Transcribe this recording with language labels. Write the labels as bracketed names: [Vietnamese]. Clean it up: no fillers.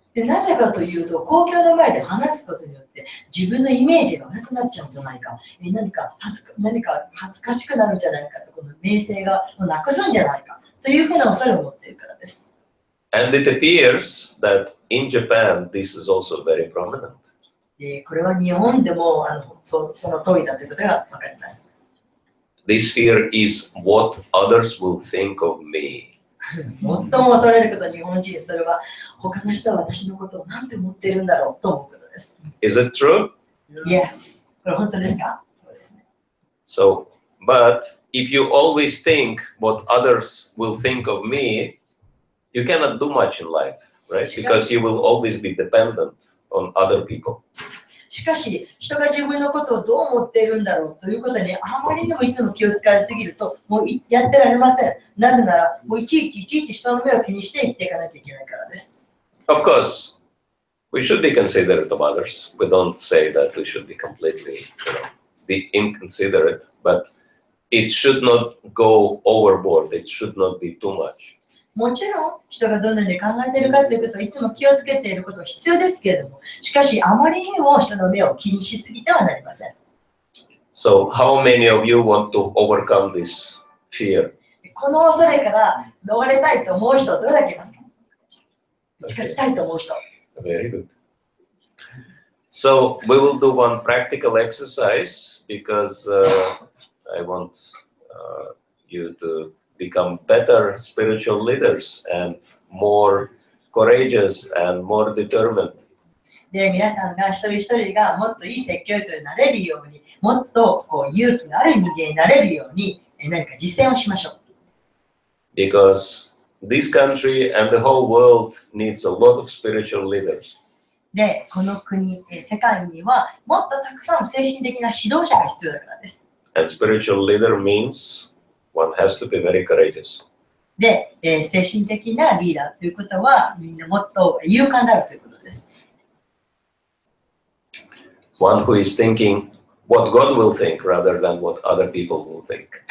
[Japanese] でなぜかというと、公共の前で話すことによって自分のイメージが悪くなっちゃうんじゃないか、何か恥ずかしくなるんじゃないかと、この名声をなくすんじゃないかというふうな恐れを持っているからです。 [English] And it appears that in Japan, this is also very prominent. [Japanese] でこれは日本でもその通りだということがわかります。 [English] This fear is what others will think of me. [Japanese] 最も恐れること、日本人、それは他の人は私のことを何て思っているんだろうと思うことです。 [English] Is it true? [Japanese] Yes。 これ本当ですか？そうですね。 [English] So, but if you always think what others will think of me, you cannot do much in life, right? Because you will always be dependent on other people. [Japanese] しかし、人が自分のことをどう思っているんだろうということにあまりにもいつも気を使いすぎると、もうやってられません。なぜなら、もういちいち人の目を気にして生きていかなきゃいけないからです。 [English] Of course, we should be considerate of others. We don't say that we should be completely, you know, be inconsiderate, but it should not go overboard. It should not be too much. [Japanese] もちろん、人がどのように考えているかということをいつも気をつけていることは必要ですけれども、しかし、あまりにも人の目を気にしすぎてはなりません。 [English] So, how many of you want to overcome this fear? [Japanese] この恐れから逃れたいと思う人、どれだけいますか？打ち勝ちたいと思う人。 [English] Very good. So, we will do one practical exercise because I want you to become better spiritual leaders and more courageous and more determined. [Japanese] で、皆さんが一人一人がもっといい説教者になれるように、もっと勇気のある人間になれるように、何か実践をしましょう。 [English] Because this country and the whole world needs a lot of spiritual leaders. [Japanese] で、この国、世界にはもっとたくさん精神的な指導者が必要だからです。 [English] And spiritual leader means one has to be very courageous. [Japanese] で、精神的なリーダーということは、みんなもっと勇敢であるということです。 [English] One who is thinking what God will think rather than what other people will think.